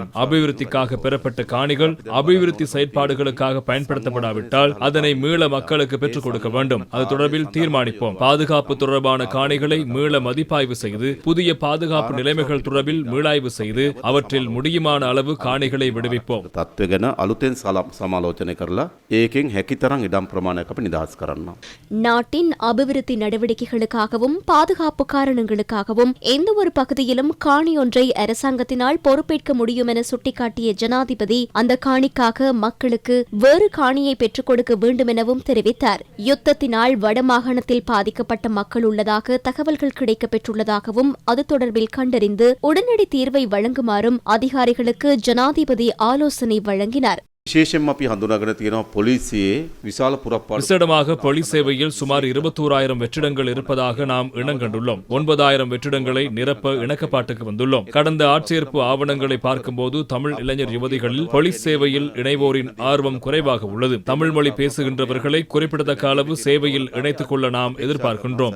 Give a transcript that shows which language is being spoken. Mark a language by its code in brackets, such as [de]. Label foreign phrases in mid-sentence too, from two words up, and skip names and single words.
[ta] அபிவிருத்திக்காக பெறப்பட்ட காணிகள் அபிவிருத்தி செயற்பாடுகளுக்காக பயன்படுத்தப்படாவிட்டால் அதனை மீள மக்களுக்கு பெற்றுக் கொடுக்க வேண்டும். அது தொடர்பில் தீர்மானிப்போம். பாதுகாப்பு தொடர்பான காணிகளை மீள மதிப்பாய்வு செய்து புதிய பாதுகாப்பு நிலைமைகள் தொடர்பில் மீளாய்வு செய்து அவற்றில் முடியுமான அளவு காணிகளை விடுவிப்போம். [si] තත්ත්ව ගැන අලුතෙන් සමාලෝචනය කරලා ඒකෙන් හැකිතරම් ඉඩම් ප්‍රමාණයක් අපි නිදහස් කරනවා. [ta] நாட்டின் அபிவிருத்தி நடவடிக்கைகளுக்காகவும் பாதுகாப்பு காரணங்களுக்காகவும் எந்த ஒரு பகுதியிலும் காணி ஒன்றை அரசாங்கத்தினால் பொறுப்பேற்க முடியும் என சுட்டிக்காட்டிய ஜனாதிபதி அந்த காணிக்காக மக்களுக்கு வேறு காணியை பெற்றுக் கொடுக்க வேண்டும் எனவும் தெரிவித்தார். யுத்தத்தினால் வடமாகாணத்தில் பாதிக்கப்பட்ட மக்கள் உள்ளதாக தகவல்கள் கிடைக்கப்பெற்றுள்ளதாகவும் அது தொடர்பில் கண்டறிந்து உடனடி தீர்வை வழங்குமாறும் அதிகாரிகளுக்கு ஜனாதிபதி ஆலோசனை வழங்கினார். [si] විශේෂයෙන්ම අපි හඳුනාගෙන තියෙනවා පොලිසියේ විශාල පුරප්පාඩු. [ta] விசேடமாக போலீஸ் சேவையில் சுமார் 21,000 வெற்றிடங்கள் இருப்பதாக நாம் இனங்கண்டுள்ளோம். 9,000 வெற்றிடங்களை நிரப்ப இணக்கப்பாட்டுக்கு வந்துள்ளோம். கடந்த ஆட்சேர்ப்பு ஆவணங்களை பார்க்கும்போது தமிழ் இளைஞர் யுவதிகளில் போலீஸ் சேவையில் இணைவோரின் ஆர்வம் குறைவாக உள்ளது. தமிழ் மொழி பேசுகின்றவர்களை குறிப்பிடத்தக்க அளவு சேவையில் இணைத்துக் கொள்ள நாம் எதிர்பார்க்கின்றோம்.